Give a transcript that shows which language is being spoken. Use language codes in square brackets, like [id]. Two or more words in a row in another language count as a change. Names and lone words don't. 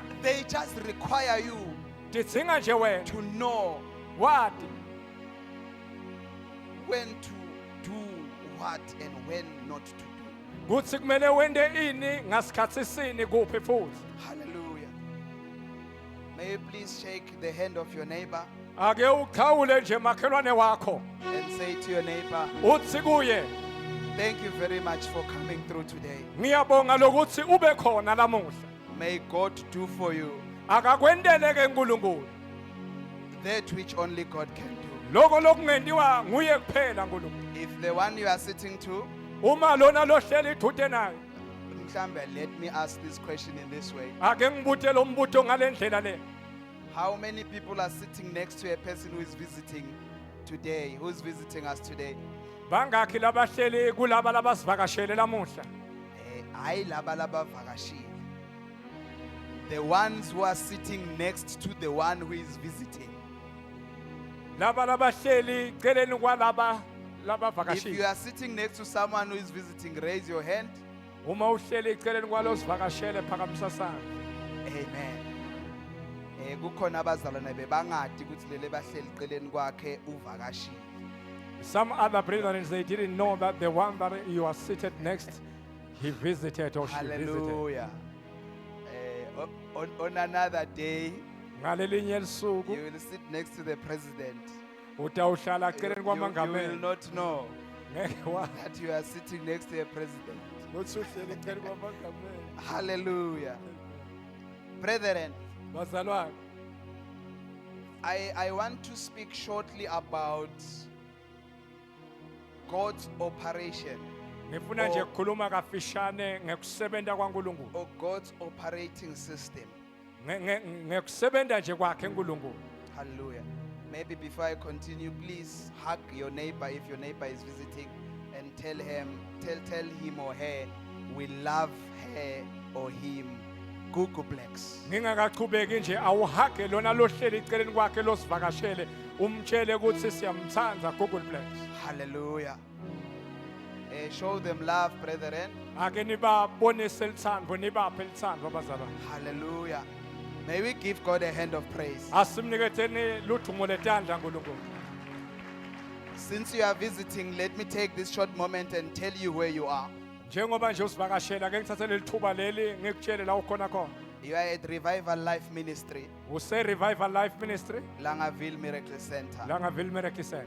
[en] They just require you [ss] tidzinga nje wena [en] to know [ss] wati [en] when to do what and when not to do. [ss] kutsi kumele wente ini ngasikhatsi sini kuphi futhi. [en] Hallelujah. May you please shake the hand of your neighbor [ss] ake ukhawule nje makhelwane wakho [en] and say to your neighbor, [ss] utsi kuye [en] thank you very much for coming through today. [ss] ngiyabonga lokutsi ube khona lamuhla [en] May God do for you [ss] akakwenteleke nkulunkulu [en] that which only God can do. [ss] loko lokungentiwa nguye kuphela nkulunkulu. [en] If the one you are sitting to, [ss] Uma lona lohleli idute naye mhlambe, [en] let me ask this question in this way. [ss] ake ngibute lo mbuto ngale ndlela le. [en] How many people are sitting next to a person who is visiting today, who's visiting us today? [ss] Bangakhi labahleli kulaba labasivakashele lamuhla. Hayi laba labavakashile. [en] The ones who are sitting next to the one who is visiting. [ss] Laba labahleli celeni kwalaba [en] If you [ss] labavakashile. [en] are sitting next to someone who is visiting, raise your hand. [ss] Uma uhleli celeni kwalosivakashele phakamisa sandla. Amen. Kukhona abazalwane bebangadi ukuthi lele bahleli eceleni kwakhe uvakashile. [en] Some other brethren, they didn't know that the one that you are seated next, he visited or she visited. Hallelujah. On another day, [ss] Ngalelinye lisuku [en] you will sit next to the president. [ss] utawuhlala celeni [en] You will [ss] kwamangameli. [en] not know [ss] Ngeke wazi [en] that you are sitting next to a president. [ss] ukuthi uhleli celeni kwamangameli. [en] Hallelujah. Brethren, [ss] Bazalwane, [en] I want to speak shortly about God's operation [ss] ngifuna nje ukukhuluma kafishane ngekusebenza kwaNkulunkulu. [en] or God's operating system. [ss] Ngekusebenza nje kwakhe uNkulunkulu. [en] Hallelujah. Maybe before I continue, please hug your neighbor if your neighbor is visiting and tell him or her we love her or him. Google Plex. [ss] Ngingakaqhubeki nje awuhage lona lohleli eceleni kwakhe losivakashele umtshele ukuthi siyamthanda Google Play. [en] Hallelujah. Show them love, brethren. [ss] Ake nibabonise lithando nibaphe lithando bazalwane. [en] Hallelujah. May we give God a hand of praise. [ss] Asimniketheni ludumo letandla uNkulunkulu. [en] Since you are visiting, let me take this short moment and tell you where you are. [ss] Njengoba nje usivakashela ake ngithathe lelithuba leli ngikutshele la ukhona khona. [en] You are at Revival Life Ministry, [ss] Use Revival Life Ministry, Langaville Miracle Center. Langaville Miracle Center.